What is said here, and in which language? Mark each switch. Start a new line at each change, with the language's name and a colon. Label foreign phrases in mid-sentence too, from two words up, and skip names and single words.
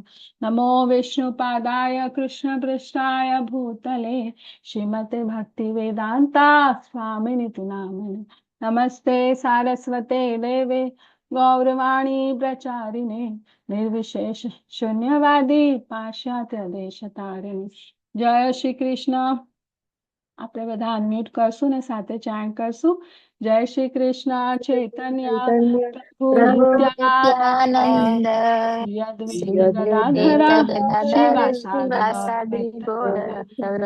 Sanskrit: नमो विष्णुपादाय कृष्णपृष्ठाय भूतले श्रीमते भक्तिवेदान्ता स्वामिनिति नामिने. नमस्ते सारस्वते देवे गौरवाणी प्रचारिणे निर्विशेष शून्यवादी पाश्चात्य देशतारिणे.
Gujarati: જય શ્રી કૃષ્ણ. આપણે બધા અનમ્યુટ કરશું ને સાથે ચાન્ટ કરશું. જય શ્રી કૃષ્ણ ચૈતન્ય પ્રભુ પ્રભુ નિત્યાનંદ નિત્યાનંદ શ્રી અદ્વૈત શ્રી ગદાધર શિવાસાદિ શિવાસાદિ ગૌરભક્તો.